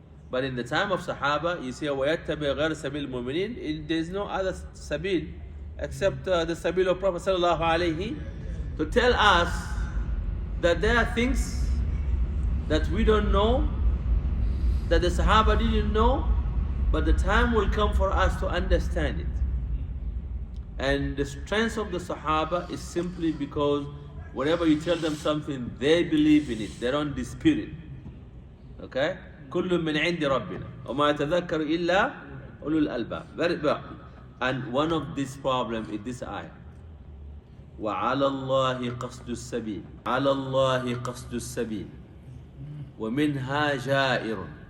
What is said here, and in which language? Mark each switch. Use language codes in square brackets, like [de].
[en] But in the time of Sahaba, you see, [ar] وَيَتَّبِعْ غَيْرَ سَبِيلِ الْمُؤْمِنِينَ, [en] there is no other sabil except the sabil of Prophet sallallahu alaihi, to tell us that there are things that we don't know, that the Sahaba didn't know, but the time will come for us to understand it. And the strength of the Sahaba is simply because whenever you tell them something, they believe in it, they don't dispute it. Okay? [ar] كل من عند ربنا وما يتذكر إلا أولو الألباب. [en] And one of these problems is this ayah. [ar] وعلى الله قصد السبيل على الله قصد السبيل ومنها جائر.